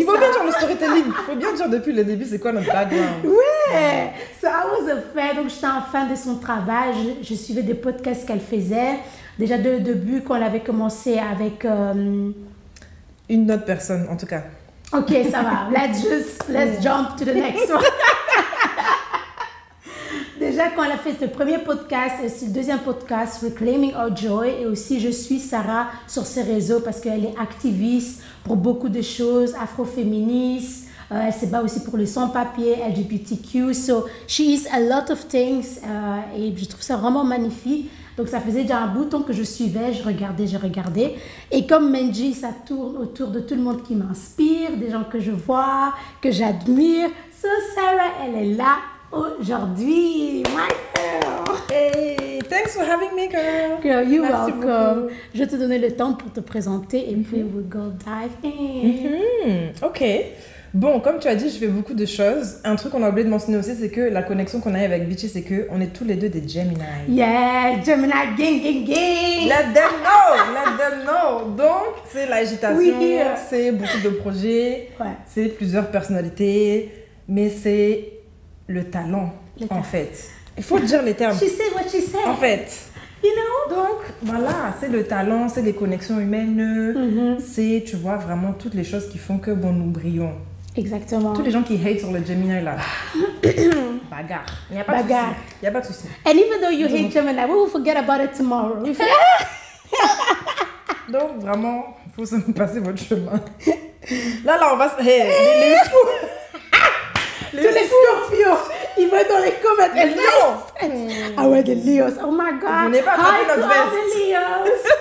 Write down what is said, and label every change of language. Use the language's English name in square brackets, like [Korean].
[French] Il faut bien dire le storytelling. Il faut bien dire depuis le début, c'est quoi notre background. [English] Ouais. So, I was a fan. [French] Donc, j'étais un fan de son travail. Je suivais des podcasts qu'elle faisait. Déjà, de début, quand elle avait commencé avec... Une autre personne, en tout cas. Ok, ça va. [English] Let's jump to the next one. [French] Déjà, quand elle a fait ce premier podcast et ce deuxième podcast, Reclaiming Our Joy, et aussi je suis Sarah sur ses réseaux parce qu'elle est activiste pour beaucoup de choses, afroféministe, elle se bat aussi pour les sans-papiers, LGBTQ, [English] so she is a lot of things [French] et je trouve ça vraiment magnifique. Donc ça faisait déjà un bout de temps que je suivais, je regardais. Et comme Menji, ça tourne autour de tout le monde qui m'inspire, des gens que je vois, que j'admire. So Sarah, elle est là aujourd'hui, [English] my girl. Hey, thanks for having me, girl. Girl, you're [French] Merci [English] welcome. [French] beaucoup. Je vais te donner le temps pour te présenter et puis [English] we'll go dive in. [French] Ok. Bon, comme tu as dit, je fais beaucoup de choses. Un truc qu'on a oublié de mentionner aussi, c'est que la connexion qu'on a avec Bitchy, c'est qu'on est tous les deux des Gemini. [English] Yeah, Gemini, gang. Let them know. [French] Donc, c'est l'agitation, Oui. c'est beaucoup de projets, c'est plusieurs personnalités, mais c'est le talent, en fait. Il faut dire les termes. [English] She said what she said. [French] En fait. [English] You know? [French] Donc, voilà, c'est le talent, c'est les connexions humaines, c'est, tu vois, vraiment toutes les choses qui font que, bon, nous brillons. Exactement. Tous les gens qui hate sur le Gemini, là. Bagarre. Il n'y a pas de souci. Il n'y a pas de souci. [English] And even though you hate Gemini, we will forget about it tomorrow. [French] Donc, vraiment, il faut se passer votre chemin. Là, on va se... Hey, les fous. Tous les scorpions, ils vont dans les commentaires. Les lions. Ah ouais, des lions. [English] Oh my God. [French] Venez pas attraper notre veste. [English] Hi to all the lions.